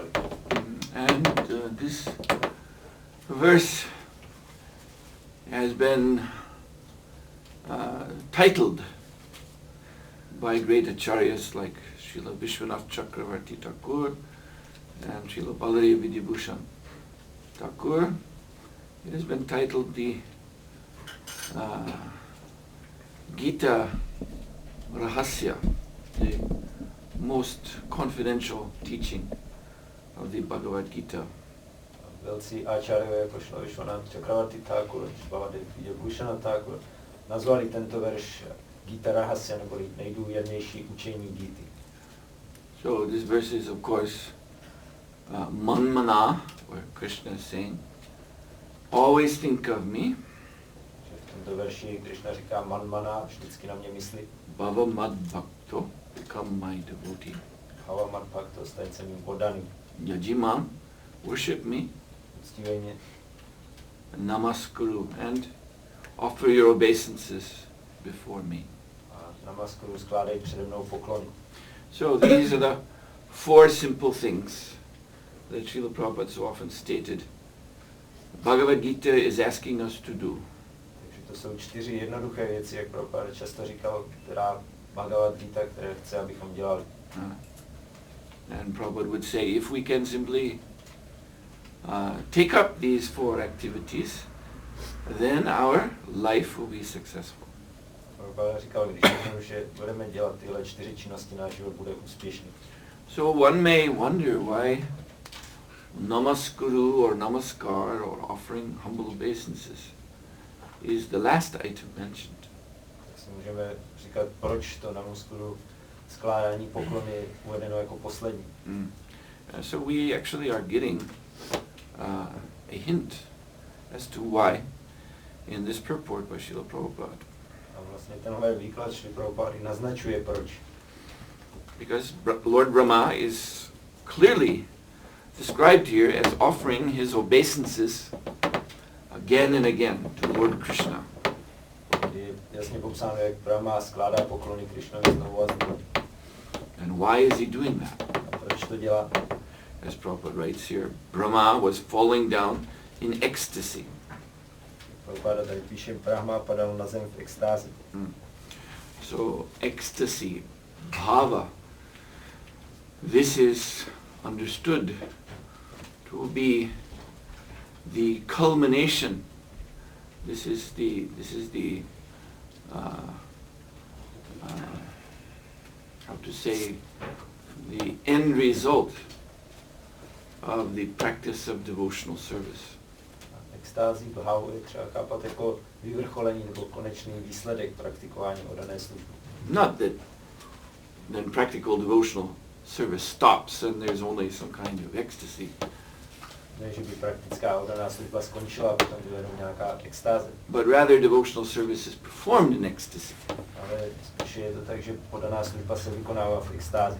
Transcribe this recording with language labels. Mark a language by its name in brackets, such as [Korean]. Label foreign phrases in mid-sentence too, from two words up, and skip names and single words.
[English] And this verse has been titled by great acharyas like Srila Vishwanath Chakravarti Thakur and Srila Baladev Vidyabhushan Thakur. It has been titled the Gita Rahasya, the most confidential teaching of the Bhagavad Gita. [Czech] Velcí áčárové, jako šlo Vishwanath Chakravarti Thakur, Baladev Vidyabhushan Thakur, nazvali tento verš Gita Rahasya, neboli nejdůvěrnější učení Gity. [English] So this verse is of course manmana, where Krishna is saying, always think of me. [Czech] V tomto verši Krishna říká manmana, vždycky na mě mysli. [Sanskrit] Bhava mad bhakto, [English] become my devotee. [Sanskrit] Bhava mad bhakto, [Czech] staň se mým poddaným. [English] Yajimam, worship me. [Czech] Uctívej mě. [English] Namaskuru, and offer your obeisances before me. [Czech] A namaskuru, skládej přede mnou poklony. [English] So these are the four simple things that Srila Prabhupada so often stated Bhagavad Gita is asking us to do. [Czech] Takže to jsou 4 jednoduché věci, jak Prabhupada často říkal, která Bhagavad Gita, které chce, abychom dělali. [English] And Prabhupada would say, if we can simply take up these 4 activities, then our life will be successful. [Czech] Prabhupada říkal, když že budeme dělat tyhle 4 činnosti, náš život bude úspěšný. [English] So one may wonder why namaskuru or namaskar or offering humble obeisances is the last item mentioned. [Czech] Tak si můžeme říkat, proč to namaskuru, skládání poklony je uvedeno jako poslední. [English] So we actually are getting a hint as to why in this purport by Srila Prabhupada. [Czech] A vlastně tenhle výklad Srila Prabhupada naznačuje proč. [English] Because Lord Brahma is clearly described here as offering his obeisances again and again to Lord Krishna. [Czech] Je jasně popsáno, jak Brahma skládá poklony Krishnovi znovu a znovu. [English] And why is he doing that? [Czech] A proč to dělá? [English] As Prabhupada writes here, Brahma was falling down in ecstasy. [Czech] Prabhupada tady píše, Brahma padal na zem v extázi. [English] So ecstasy, bhava, this is understood to be the culmination. This is the how to say, the end result of the practice of devotional service. [Czech] Extázi, bhavu je třeba chápat jako vyvrcholení nebo konečný výsledek praktikování oddané služby. [English] Not that then practical devotional service stops and there's only some kind of ecstasy. [Czech] Ne, že by praktická oddaná služba skončila a potom byla jenom nějaká extáze. [English] But rather devotional service is performed in ecstasy. [Czech] Ale spíše je to tak, že oddaná služba se vykonává v extázi.